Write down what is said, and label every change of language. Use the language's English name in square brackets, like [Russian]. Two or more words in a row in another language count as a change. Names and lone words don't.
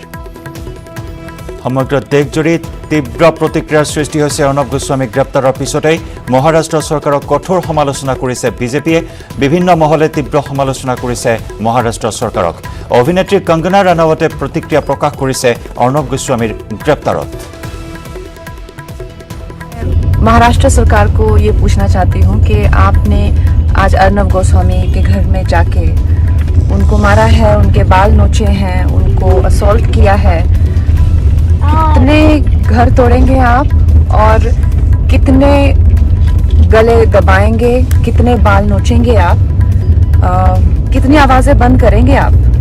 [Assamese] সমগ্ৰ দেশজুৰি তীব্ৰ প্ৰতিক্ৰিয়াৰ সৃষ্টি হৈছে অৰ্ণৱ গোস্বামীক গ্ৰেপ্তাৰৰ পিছতেই। মহাৰাষ্ট্ৰ চৰকাৰক কঠোৰ সমালোচনা কৰিছে বিজেপিয়ে। বিভিন্ন মহলে তীব্ৰ সমালোচনা কৰিছে মহাৰাষ্ট্ৰ চৰকাৰক। অভিনেত্ৰী কংগনা ৰানাৱতে প্ৰতিক্ৰিয়া প্ৰকাশ কৰিছে অৰ্ণৱ গোস্বামীৰ গ্ৰেপ্তাৰত। [Hindi] महाराष्ट्र सरकार को ये पूछना चाहती हूँ कि आपने आज अर्नब गोस्वामी के घर में जाके उनको मारा है, उनके बाल नोचे हैं, उनको असॉल्ट किया है। कितने घर तोड़ेंगे आप और कितने गले दबाएंगे, कितने बाल नोचेंगे आप, कितनी आवाजें बंद करेंगे आप?